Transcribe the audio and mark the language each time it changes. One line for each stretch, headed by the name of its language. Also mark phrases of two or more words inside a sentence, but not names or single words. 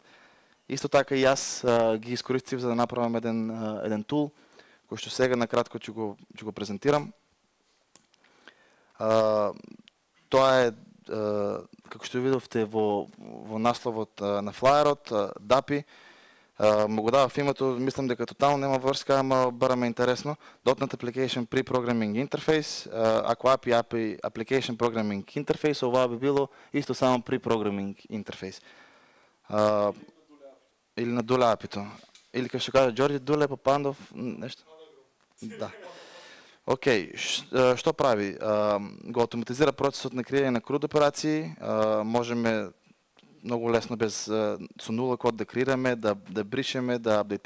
Macedonian: Исто така и јас ги искористив за да направам еден тул, кој што сега накратко ќе го презентирам. Тоа е, како што видовте во насловот на флаерот, DAPI. Му го давав името, мислам дека тотално нема врска, ама бараме интересно.
English: .NET Application Pre-Programming Interface. Ако API Application Programming Interface,
Macedonian: ова би било исто само
English: Pre-Programming Interface.
Macedonian: Или на Дуле API-то. Или како што кажа Ѓорѓе, Дуле Папандов, нешто? Да. Окей, што прави? Го автоматизира процесот на креање на CRUD операции. Можеме многу лесно без со нула код да креираме, да бришеме, да апдейтираме и се остало. Има built-in, тоа е built-in, како што видовте,
English: built-in interface, built-in API, built-in